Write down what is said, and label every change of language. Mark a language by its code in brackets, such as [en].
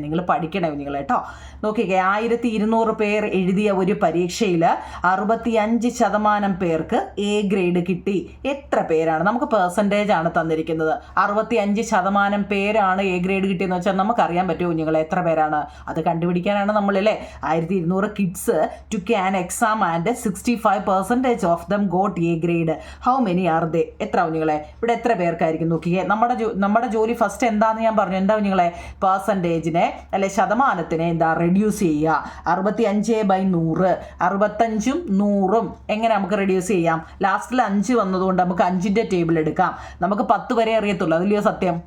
[ml] നിങ്ങൾ പഠിക്കണേ നിങ്ങൾ കേട്ടോ. നോക്കിക്കേ, 1200 പേർ എഴുതിയ ഒരു പരീക്ഷയിൽ 65% പേർക്ക് എ ഗ്രേഡ് കിട്ടി. എത്ര പേരാണ്? നമുക്ക് പെർസെൻറ്റേജ് ആണ് തന്നിരിക്കുന്നത്. 65% പേരാണ് എ ഗ്രേഡ് കിട്ടിയെന്ന് വെച്ചാൽ നമുക്കറിയാൻ പറ്റുമോ നിങ്ങൾ എത്ര പേരാണ്? അത് കണ്ടുപിടിക്കാനാണ് നമ്മളല്ലേ [en] 1200 kids took an exam and 65% of them got A grade. How many are they? [ml] എത്ര നിങ്ങളെ ഇവിടെ എത്ര പേർക്കായിരിക്കും? നോക്കിയേ, നമ്മുടെ ജോലി ഫസ്റ്റ് എന്താണെന്ന് ഞാൻ പറഞ്ഞു. എന്താ നിങ്ങളെ? പെർസെൻറ്റേജിനെ അല്ലെ ശതമാനത്തിനെ എന്താ റെഡ്യൂസ് ചെയ്യുക. 65/100, 65ഉം 100ഉം എങ്ങനെ നമുക്ക് റെഡ്യൂസ് ചെയ്യാം? ലാസ്റ്റിൽ 5 വന്നതുകൊണ്ട് നമുക്ക് 5ൻ്റെ ടേബിൾ എടുക്കാം. നമുക്ക് 10 വരെ അറിയത്തുള്ളൂ, അതിലെയോ സത്യം?